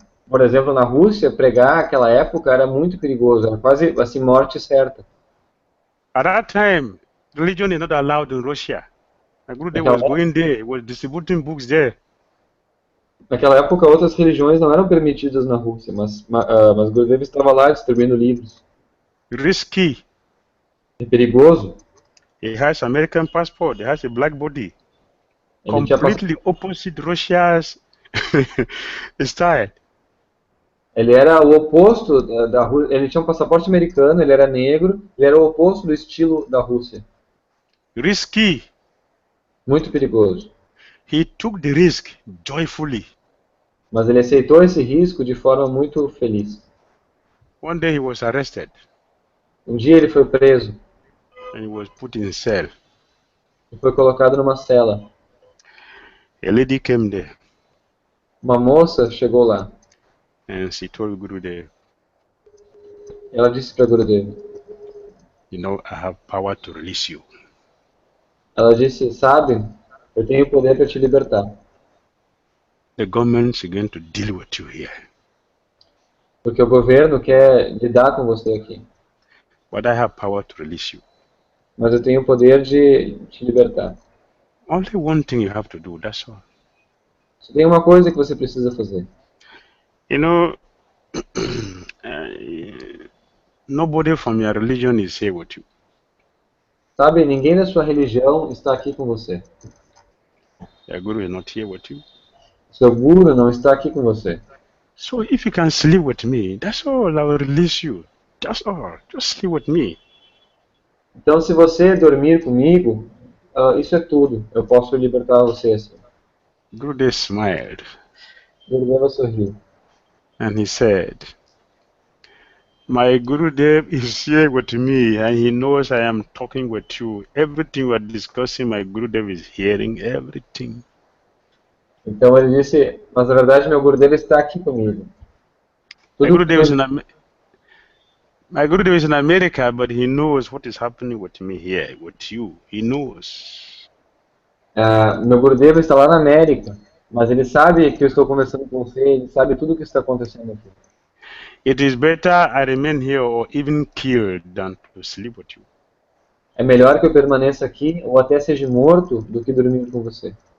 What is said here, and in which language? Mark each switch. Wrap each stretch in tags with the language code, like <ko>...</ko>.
<pt>Por exemplo, na Rússia, pregar naquela época era muito perigoso, era quase assim morte certa.</pt> <en>At that time, religion is not allowed in Russia. My Gurudev was going there, was distributing books there.</en> <pt>Naquela época, outras religiões não eram permitidas na Rússia, mas Gurudev estava lá distribuindo livros.</pt> <en>Risky.</en> <pt>É perigoso.</pt> <en>He has American passport. He has a black body. Completely opposite Russia's style.</en> <pt>Ele era o oposto da Rússia. Ele tinha um passaporte americano, ele era negro, ele era o oposto do estilo da Rússia.</pt> <en>Risky.</en> <pt>Muito perigoso.</pt> <en>He took the risk joyfully.</en> <pt>Mas ele aceitou esse risco de forma muito feliz.</pt> <en>One day he was arrested.</en> <pt>Um dia ele foi preso.</pt> <en>And he was put in cell.</en> <pt>E foi colocado numa cela.</pt> <en>A lady came there.</en> <pt>Uma moça chegou lá.</pt> <en>And she told Gurudev,</en> <pt>ela disse para Gurudev,</pt> <en>you know, I have power to release you.</en> <pt>Ela disse, sabe, eu tenho poder para te libertar.</pt> <en>The government is going to deal with you here.</en> <pt>Porque o governo quer lidar com você aqui.</pt> <en>But I have power to release you.</en> <pt>Mas eu tenho o poder de te libertar.</pt> <en>Only one thing you have to do, that's all.</en> <pt>Só tem uma coisa que você precisa fazer.</pt> <en>You know, nobody from your religion is here with you.</en> <pt>Sabe, ninguém da sua religião está aqui com você.</pt> <en>Your Guru is not here with you.</en> <pt>Seu Guru não está aqui com você.</pt> <en>So if you can sleep with me, that's all, I will release you. That's all, just sleep with me.</en> <pt>Então, se você dormir comigo, isso é tudo. Eu posso libertar você assim.</pt> <en>Gurudev smiled.</en> <pt>Gurudev sorriu.</pt> <en>And he said, my Gurudev is here with me and he knows I am talking with you. Everything we are discussing, my Gurudev is hearing everything.</en> <pt>Então ele disse, mas na verdade meu Gurudev está aqui comigo.</pt> <en>My Gurudev is in America, but he knows what is happening with me here, with you. He knows.</en> <pt>Meu Gurudev está lá na América. Mas ele sabe que eu estou conversando com você, ele sabe tudo o que está acontecendo aqui.</pt> <en>It is better I remain here or even killed than to sleep with you.</en> <pt>É melhor que eu permaneça aqui ou até seja morto do que dormir com você.</pt>